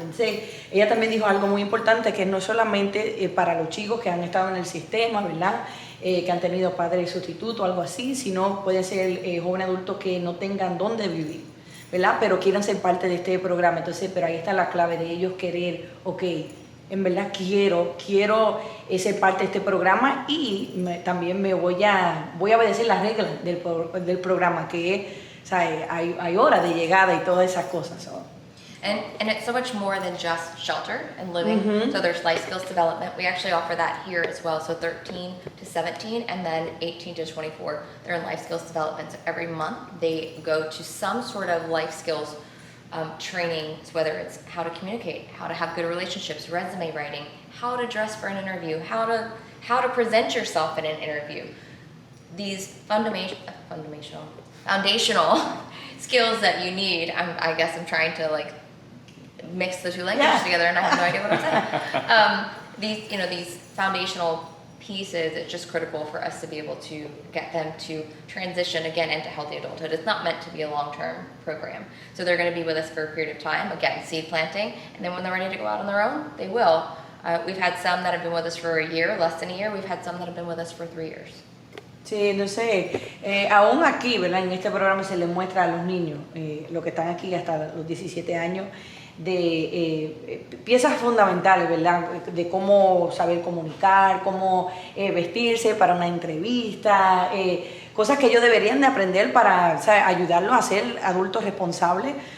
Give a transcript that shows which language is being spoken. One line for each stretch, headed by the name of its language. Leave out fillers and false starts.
Spanish: Entonces, ella también dijo algo muy importante, que no solamente para los chicos que han estado en el sistema, ¿verdad?, que han tenido padres sustitutos o algo así, sino puede ser jóvenes adultos que no tengan dónde vivir, ¿verdad?, pero quieran ser parte de este programa. Entonces, pero ahí está la clave de ellos querer, ok, en verdad quiero ser parte de este programa, y también voy a obedecer las reglas del programa, que es, hay horas de llegada y todas esas cosas.
English: So. And it's so much more than just shelter and living. So there's life skills development. We actually offer that here as well. So 13 to 17 and then 18 to 24, they're in life skills development. So every month they go to some sort of life skills training, so whether it's how to communicate, how to have good relationships, resume writing, how to dress for an interview, how to present yourself in an interview. These foundational skills that you need. I guess I'm trying to mix the two languages together, and I have no idea what I'm saying. These foundational pieces, it's just critical for us to be able to get them to transition again into healthy adulthood. It's not meant to be a long-term program. So they're going to be with us for a period of time, again, seed planting, and then when they're ready to go out on their own, they will. We've had some that have been with us for a year, less than a year. We've had some that have been with us for 3 years.
Spanish: Sí, entonces, aún aquí, ¿verdad? En este programa se les muestra a los niños, los que están aquí hasta los 17 años, de piezas fundamentales, ¿verdad? De cómo saber comunicar, cómo vestirse para una entrevista, cosas que ellos deberían de aprender para, ¿sabes?, ayudarlos a ser adultos responsables.